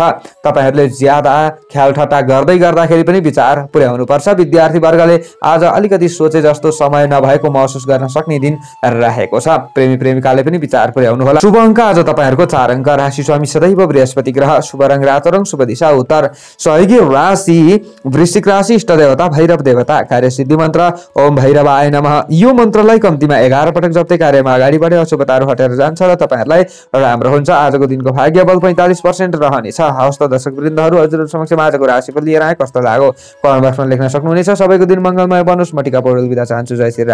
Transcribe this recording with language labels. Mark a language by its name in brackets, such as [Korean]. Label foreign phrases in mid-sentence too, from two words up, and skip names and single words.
[Nepali] तपाईहरूले ज्यादा ख्यालठट्टा गर्दाखेरि पनि विचार पुर्याउनुपर्छ। विद्यार्थी वर्गले आज अलिकति सोचे जस्तो समय नभएको महसुस गर्न सक्ने दिन रहेको छ। प्रेमी प्रेमिकाले पनि विचार पुर्याउनु होला। शुभ अङ्क आज तपाईहरूको 4 अङ्क। राशि स्वामी सदैव बृहस्पति ग्रह। शुभ रङ रातो रङ। शुभ दिशा उत्तर। सहयोगी राशि वृश्चिक राशि। इष्ट देवता भैरव देवता। कार्यसिद्धि मन्त्र [Sanskrit] ओम भैरवाय नमः। [Nepali] यो मन्त्रलाई कम्तीमा 11 पटक जप्दै कार्यमा अगाडि बढे अशुभताहरू हटेर जान्छ र तपाईहरूलाई राम्रो हुन्छ। आजको दिनको भाग्य बल 45% रहनेछ। हवस् त दर्शक वृन्दहरू, हजुरहरु समक्ष आजको राशिफल लिएर आए। कस्तो लाग्यो कमेन्ट बक्समा लेख्न सक्नुहुनेछ। सबैको दिन मङ्गलमय बनोस्। म टिका पौडेल बिदा चाहन्छु। जय श्री राम।